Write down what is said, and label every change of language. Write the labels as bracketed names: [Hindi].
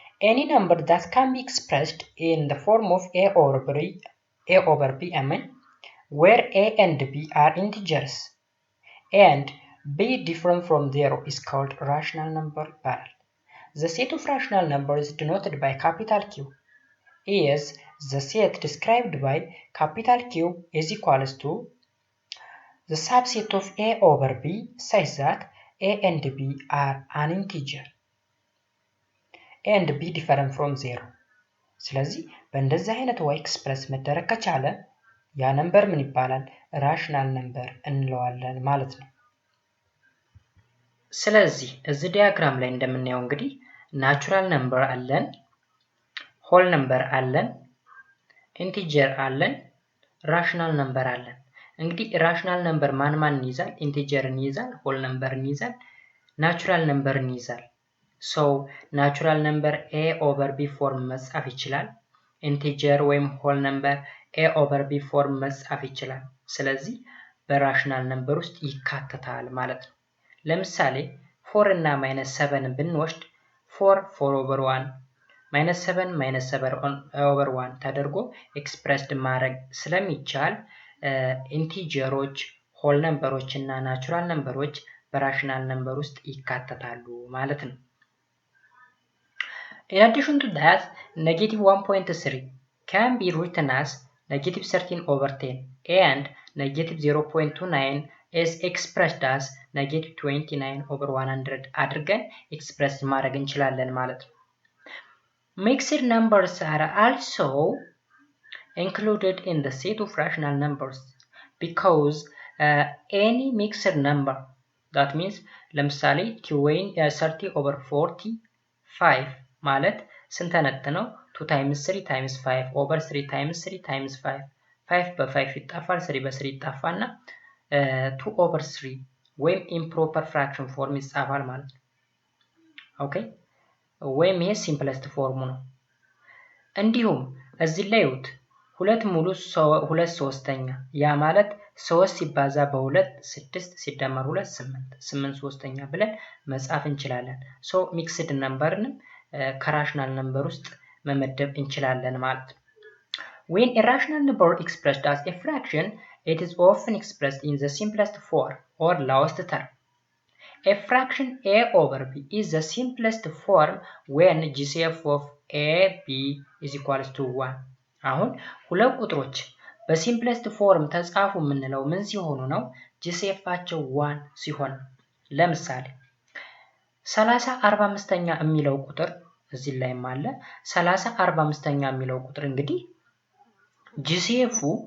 [English] Any number that can be expressed in the form of a over b where a and b are integers and b different from 0 is called rational number [Amharic] ይባላል። [English] The set of rational numbers denoted by capital Q is the set described by capital Q is equals to the subset of a over b such that a and b are an integer and b different from 0. [Amharic] ስለዚህ በእንደዚህ አይነት way ኤክስፕረስ መደረግ ከቻለ ያ ነምበር ምን ይባላል ራሽናል ነምበር እንለዋለን ማለት ነው። ስለዚህ እዚህ ዲያግራም ላይ እንደምናየው እንግዲህ ናቹራል ነምበር አለን፣ ሆል ነምበር አለን፣ ኢንቲጀር አለን፣ ራሽናል ነምበር አለን። እንግዲህ ራሽናል ነምበር ማን ይይዛል? ኢንቲጀርን ይይዛል፣ ሆል ነምበርን ይይዛል፣ ናቹራል ነምበርን ይይዛል። [English] So natural number [Amharic] a over b form መጻፍ ይችላል። ኢንቲጀር ወይም ሆል ነምበር a over b form መጻፍ ይችላል። ስለዚህ በራሽናል ነምበር ውስጥ ይካተታል ማለት ነው። ለምሳሌ 4 እና -7 ብንወስድ 4 over 1 -7 over 1 ተደርጎ ኤክስፕረስድ ማድረግ ስለሚቻል ኢንቲጀሮች ሆል ነምበሮች እና ናቹራል ነምበሮች በራሽናል ነምበር ውስጥ ይካተታሉ ማለት ነው። [English] In addition to that, negative 1.3 can be written as negative 13 over 10 and negative 0.29 is expressed as negative 29 over 100 [Amharic] አድርገን ኤክስፕረስ ማድረግ እንችላለን ማለት ነው። [English] Mixed numbers are also included in the set of rational numbers because any mixed number, that means [Amharic] ለምሳሌ 30 over 45 ማለት ስንተነት ነው? 2 times 3 times 5 over 3 times 3 times 5 5 በ5 ይጣፋል 3 በ3 ይጣፋና 2 over 3 ወይም improper fraction form ይጻፋል ማለት ነው። ኦኬ ወይም ይሄ simplest form ነው። እንዲሁም እዚህ ላይ ውት 2 ሙሉ 2 ሶስተኛ ያ ማለት 3 ሲባዛ በ2 6 ሲደመር 2 8 8 ሶስተኛ ብለን መጻፍ እንችላለን። ሶ ሚክስድ ነምበርን ከራሽናል ነምበር ውስጥ መመደብ እንችላለን ማለት ነው። [English] When a rational number expressed as a fraction, it is often expressed in the simplest form or lowest term. A fraction a over b is the simplest form when GCF of a b is equals to 1. [Amharic] አሁን ሁለት ቁጥሮች በሲምፕለስት ፎርም ተጻፉ የምንለው ምን ሲሆኑ ነው? GCFቸው 1 ሲሆን። ለምሳሌ 30 45ኛ የሚለው ቁጥር እዚህ ላይም አለ 30 45ኛ የሚለው ቁጥር እንግዲህ GCF